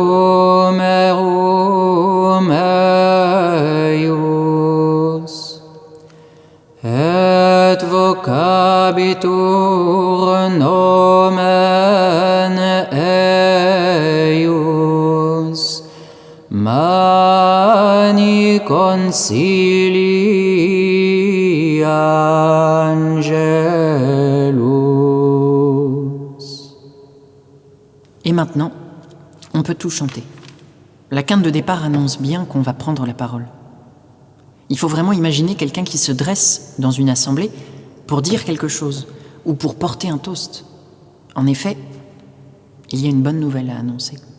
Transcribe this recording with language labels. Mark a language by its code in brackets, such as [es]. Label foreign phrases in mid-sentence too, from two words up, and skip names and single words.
[la] humerum eius, et vocabitur nomen eius, mani concilii angelus. [fr] Et maintenant, on peut tout chanter. La quinte de départ annonce bien qu'on va prendre la parole. Il faut vraiment imaginer quelqu'un qui se dresse dans une assemblée pour dire quelque chose ou pour porter un toast. En effet, il y a une bonne nouvelle à annoncer.